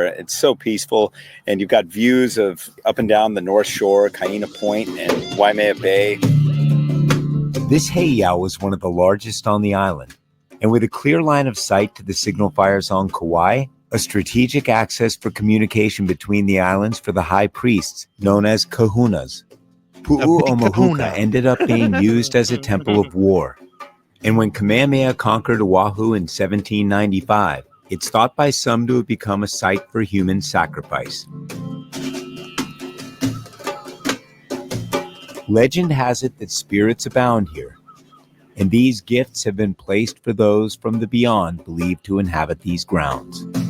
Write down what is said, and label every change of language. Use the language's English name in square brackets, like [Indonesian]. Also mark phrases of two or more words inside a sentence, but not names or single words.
[English] It's so peaceful, and you've got views of up and down the North Shore, Kaina Point, and Waimea Bay. This heiau is one of the largest on the island, and with a clear line of sight to the signal fires on Kauai, a strategic access for communication between the islands for the high priests, known as kahunas. Pu'u o Mahuka kahuna. ended up being used as a temple of war. And when Kamehameha conquered Oahu in 1795, it's thought by some to have become a site for human sacrifice. Legend has it that spirits abound here, and these gifts have been placed for those from the beyond believed to inhabit these grounds.